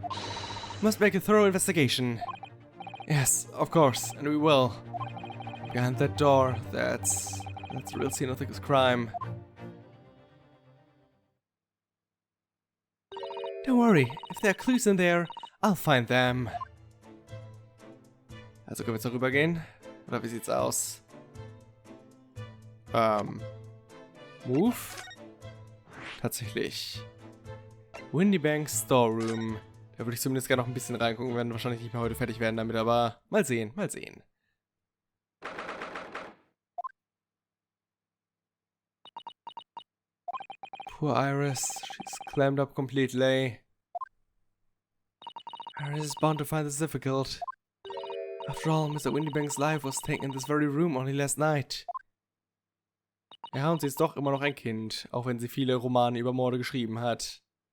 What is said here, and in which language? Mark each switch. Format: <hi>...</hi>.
<en>You must make a thorough investigation. Yes, of course, and we will. Behind that door, that's the real scene of the crime. Don't worry, if there are clues in there, I'll find them.</en> <de>Also können wir jetzt noch rübergehen? Oder wie sieht's aus?</de> <en>Move?</en> <de>Tatsächlich.</de> <en>Windybank's Storeroom.</en> <de>Da würde ich zumindest gerne noch ein bisschen reingucken. Wir werden wahrscheinlich nicht mehr heute fertig werden damit, aber mal sehen, mal sehen.</de> <en>Poor Iris. She's clammed up completely. Iris is bound to find this difficult. After all, Mr. Windybank's life was taken in this very room only last night.</en> <de>Ja, und sie ist doch immer noch ein Kind, auch wenn sie viele Romane über Morde geschrieben hat.</de>